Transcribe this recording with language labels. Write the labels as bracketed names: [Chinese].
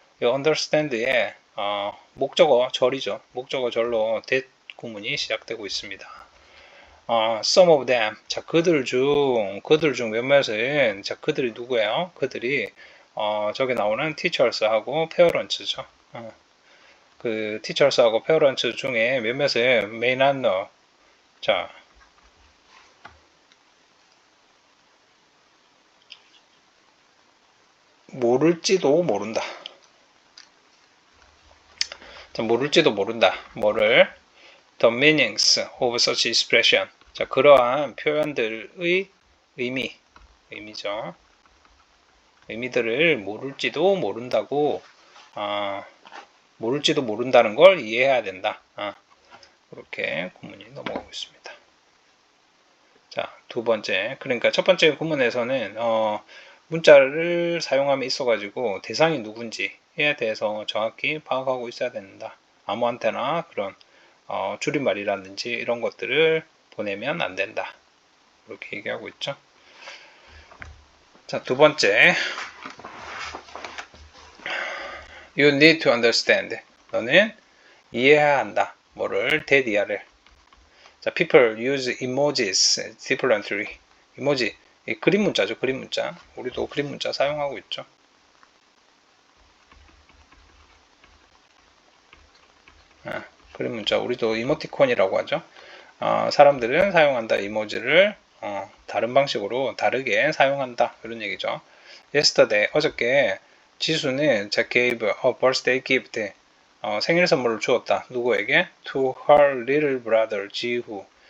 [Korean] 이 understand의 목적어 절이죠. 목적어 절로 that 구문이 시작되고 있습니다. [English] Some of them. [Korean] 자, 그들 중 몇몇은, 자, 그들이 누구예요? 그들이, 저기 나오는 teachers하고 parents죠. 그 teachers하고 parents 중에 몇몇은 [English] may not know. [Korean] 자, 모를지도 모른다. 자, 모를지도 모른다. 뭐를? [English] The meanings of such expression. [Korean] 자, 그러한 표현들의 의미죠. 의미들을 모를지도 모른다고, 모를지도 모른다는 걸 이해해야 된다. 그렇게 구문이 넘어가고 있습니다. 자, 두 번째. 그러니까 첫 번째 구문에서는, 문자를 사용함에 있어가지고 대상이 누군지에 대해서 정확히 파악하고 있어야 된다. 아무한테나 그런 줄임말이라든지 이런 것들을 보내면 안 된다. 이렇게 얘기하고 있죠. 자, 두 번째. [English] You need to understand. [Korean] 너는 이해해야 한다. 뭐를? 대디아를. [English] 자, people use emojis differently. [Korean] 이모지, 그림 문자죠. 그림 문자. 우리도 그림 문자 사용하고 있죠. 그림 문자. 우리도 이모티콘이라고 하죠. 사람들은 사용한다. 이모지를 다른 방식으로 다르게 사용한다. 이런 얘기죠. [English] Yesterday, [Korean] 어저께 [English] 지수는 gave a birthday gift. [Korean] 생일 선물을 주었다. 누구에게? [English] To her little brother, 지후.